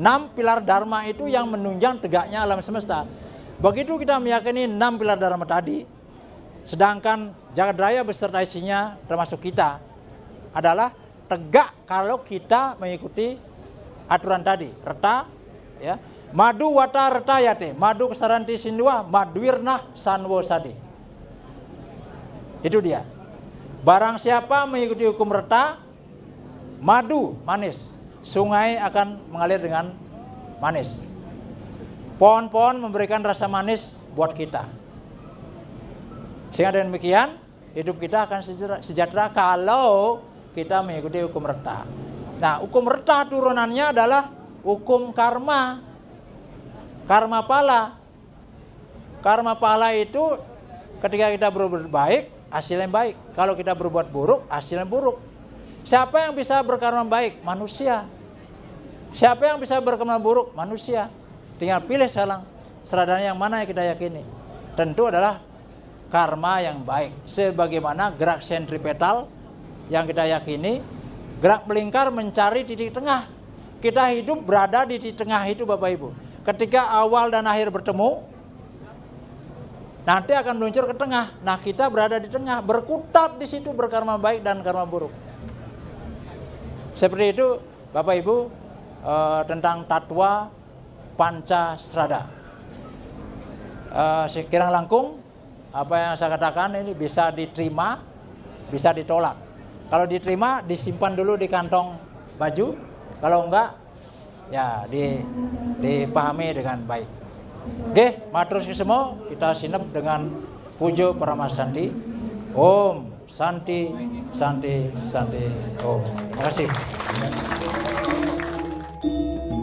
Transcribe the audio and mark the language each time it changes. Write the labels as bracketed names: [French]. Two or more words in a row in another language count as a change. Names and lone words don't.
[Indonesian] 6 pilar dharma itu yang menunjang tegaknya alam semesta. Begitu kita meyakini 6 pilar dharma tadi, sedangkan jagat raya beserta isinya termasuk kita adalah tegak kalau kita mengikuti aturan tadi. Reta, ya. [Sanskrit] मधु वाता ऋतायते मधु क्षरन्ति सिन्धवः माध्वीर्नः सन्त्वोषधीः. [Indonesian] Itu dia. Barang siapa mengikuti hukum reta, madu manis, sungai akan mengalir dengan manis. Pohon-pohon memberikan rasa manis buat kita. Sehingga dengan demikian hidup kita akan sejahtera kalau kita mengikuti hukum reta. Nah, hukum reta turunannya adalah hukum karma. Karma pala. Karma pala itu ketika kita berbuat baik, hasilnya baik. Kalau kita berbuat buruk, hasilnya buruk. Siapa yang bisa berkarma baik? Manusia. Siapa yang bisa berkarma buruk? Manusia. Tinggal pilih sekarang seradanya yang mana yang kita yakini. Tentu adalah karma yang baik. Sebagaimana gerak sentripetal yang kita yakini, gerak melingkar mencari titik tengah. Kita hidup berada di titik tengah itu Bapak Ibu. Ketika awal dan akhir bertemu, nanti akan meluncur ke tengah. Nah, kita berada di tengah, berkutat di situ berkarma baik dan karma buruk. Seperti itu Bapak Ibu tentang tatwa Pancasrada. [Javanese] Sekirang langkung [Indonesian] apa yang saya katakan ini bisa diterima, bisa ditolak. Kalau diterima disimpan dulu di kantong baju, kalau enggak ya dipahami dengan baik. Oke, matur semua kita sinep dengan pujo Paramasanti. [Sanskrit] ॐ शान्तिः शान्तिः शान्तिः ॐ. [Indonesian] Terima kasih.